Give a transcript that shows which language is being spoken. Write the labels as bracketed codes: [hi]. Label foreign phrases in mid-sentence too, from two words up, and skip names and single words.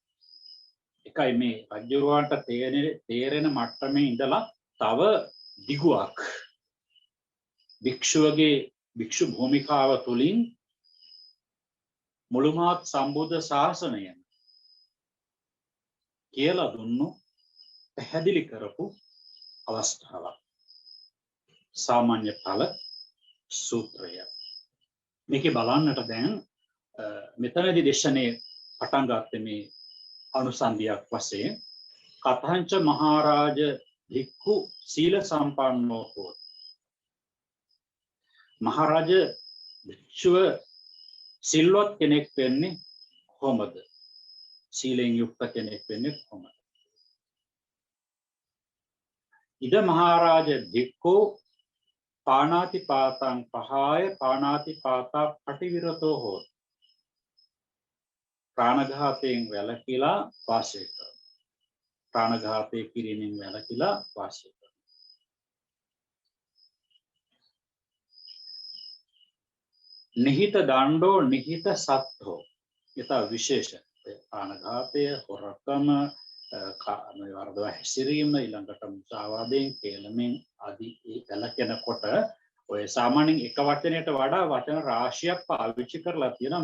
[si] එකයි මේ රජුරවන්ට තේරෙන මට්ටමේ ඉඳලා තව දිගුවක් භික්ෂු භූමිකාව තුලින් මුළුමහත් සම්බුද්ධ ශාසනයම කියලා දුන්නු පැහැදිලි කරපු අවස්ථාවක් සාමාන්‍ය ඵල සූත්‍රය. මේකේ බලන්නට දැන් මෙතනදී දේශනේ පටන් ගත්තේ මේ අනුසන්ධියක් වශයෙන් [pi] කතංච මහරජ භික්ඛු සීල සම්පන්නෝ හෝති. [si] මහරජ භික්ෂුව සිල්වත් කෙනෙක් වෙන්නේ කොහොමද? සීලෙන් යුක්ත කෙනෙක් වෙන්නේ කොහොමද? [pi] ඉද මහරජ භික්ඛු පාණාති පාතං පහාය පාණාති පාතා පටිවිරතෝ හෝති. [si] ප්‍රාණඝාතයෙන් වැළකීලා වාසය කරනවා. ප්‍රාණඝාතය කිරීමෙන් වැළකීලා වාසය කරනවා. [pi] නිහිත දණ්ඩෝ නිහිත සත්ත්වෝ [si] යත විශේෂ ප්‍රාණඝාතය හොරකම වරදව හැසිරීම ඊළඟට මුසාවාදයෙන් කේලමෙන් ආදී වැළකෙනකොට ඔය සාමාන්‍යයෙන් එක වචනයට වඩා වචන රාශියක් පාවිච්චි කරලා තියෙනවා.